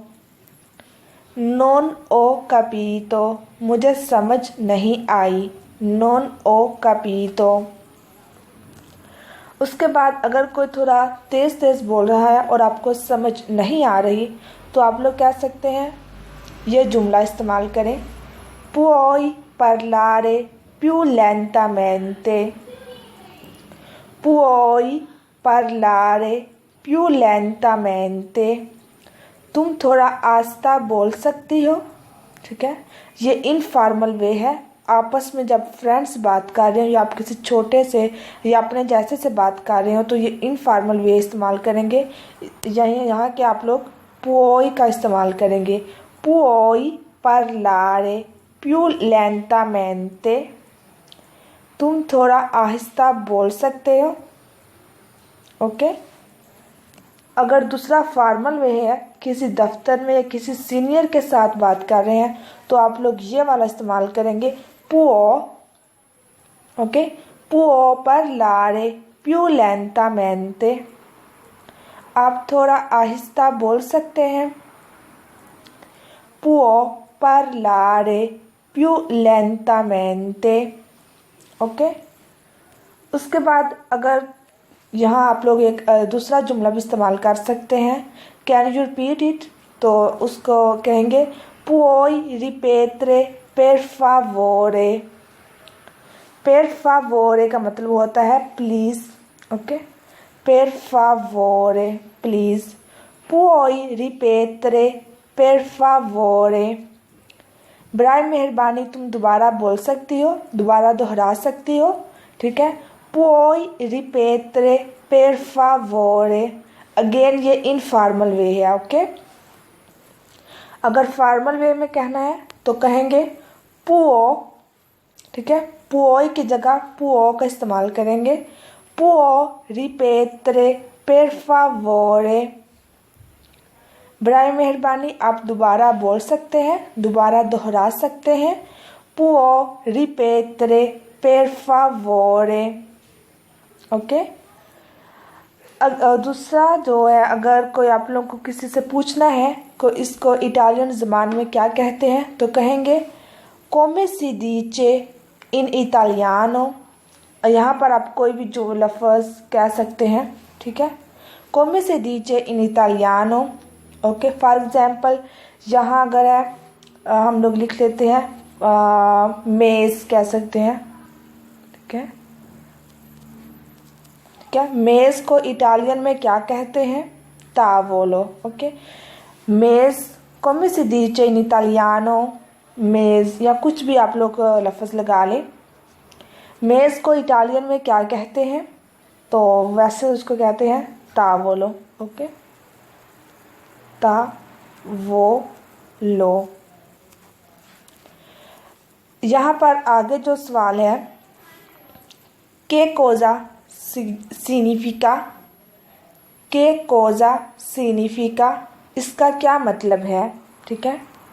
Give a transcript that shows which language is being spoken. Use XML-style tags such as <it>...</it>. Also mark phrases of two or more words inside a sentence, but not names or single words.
<it>non ho capito</it> <hi>मुझे समझ नहीं आई,</hi> <it>non ho capito.</it> <hi>उसके बाद अगर कोई थोड़ा तेज़ तेज़ बोल रहा है और आपको समझ नहीं आ रही तो आप लोग कह सकते हैं ये जुमला इस्तेमाल करें</hi> <it>puoi parlare più lentamente। puoi parlare più lentamente</it> <hi>तुम थोड़ा आस्ता बोल सकती हो, ठीक है। ये इनफॉर्मल वे है, आपस में जब फ्रेंड्स बात कर रहे हो या आप किसी छोटे से या अपने जैसे से बात कर रहे हो तो ये इनफॉर्मल वे इस्तेमाल करेंगे। यहाँ के आप लोग पुओई का इस्तेमाल करेंगे</hi> <it>puoi parlare più lentamente.</it> <hi>तुम थोड़ा आहिस्ता बोल सकते हो, ओके। अगर दूसरा फॉर्मल वे है, किसी दफ्तर में या किसी सीनियर के साथ बात कर रहे हैं तो आप लोग ये वाला इस्तेमाल करेंगे पुओ, ओके।</hi> <it>può parlare più lentamente</it> <hi>आप थोड़ा आहिस्ता बोल सकते हैं</hi> <it>può parlare più lentamente,</it> <hi>ओके। उसके बाद अगर यहाँ आप लोग एक दूसरा जुमला भी इस्तेमाल कर सकते हैं</hi> <en>can you repeat it,</en> <hi>तो उसको कहेंगे</hi> <it>puoi ripetere per favore। per favore</it> <hi>का मतलब होता है प्लीज़, ओके।</hi> <it>per favore</it> <hi>प्लीज़,</hi> <it>puoi ripetere per favore</it> <hi>बराए मेहरबानी तुम दोबारा बोल सकती हो, दोबारा दोहरा सकती हो, ठीक है।</hi> <it>puoi ripetere per favore</it> <hi>अगेन ये इनफॉर्मल वे है, ओके। अगर फॉर्मल वे में कहना है तो कहेंगे può, ठीक है। puoi की जगह può का इस्तेमाल करेंगे</hi> <it>può ripetere per favore</it> <hi>बराए मेहरबानी आप दोबारा बोल सकते हैं, दोबारा दोहरा सकते हैं</hi> <it>può ripetere per favore,</it> <hi>ओके। दूसरा जो है अगर कोई आप लोगों को किसी से पूछना है को इसको इटालियन ज़बान में क्या कहते हैं तो कहेंगे</hi> <it>come si dice in italiano।</it> <hi>यहाँ पर आप कोई भी जो लफ्ज़ कह सकते हैं, ठीक है।</hi> <it>come si dice in italiano,</it> <hi>ओके।</hi> <en>for example</en> <hi>यहाँ अगर है हम लोग लिख लेते हैं मेज़ कह सकते हैं, ठीक है। क्या मेज़ को इटालियन में क्या कहते हैं तावोलो, ओके। मेज़</hi> <it>come si dice in italiano</it> <hi>मेज़ या कुछ भी आप लोग लफ्ज़ लगा लें। मेज़ को इटालियन में क्या कहते हैं तो वैसे उसको कहते हैं तावोलो, ओके। तावोलो। यहाँ पर आगे जो सवाल है</hi> <it>che cosa significa, che cosa significa</it> <hi>इसका क्या मतलब है, ठीक है।</hi>